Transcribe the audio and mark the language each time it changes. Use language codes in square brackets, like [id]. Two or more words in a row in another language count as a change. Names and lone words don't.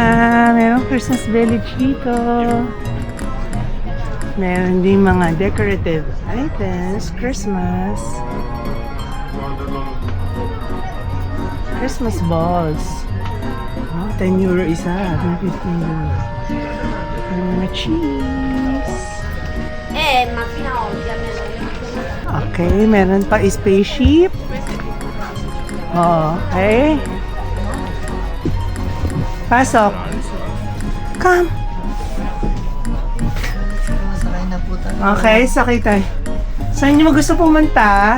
[tl] Merong [en] Christmas village [tl] dito. Meron din mga [en] decorative items. Christmas. Christmas balls. [tl] Oh, 10 euro isa. 15 euro. May mga cheese. [it] Ma fino a oggi almeno. [tl] Okay, meron pa spaceship. Okay. Pasok. Come. Sakay na po tayo. Okay, sakay tayo. Saan niyo gusto pumunta?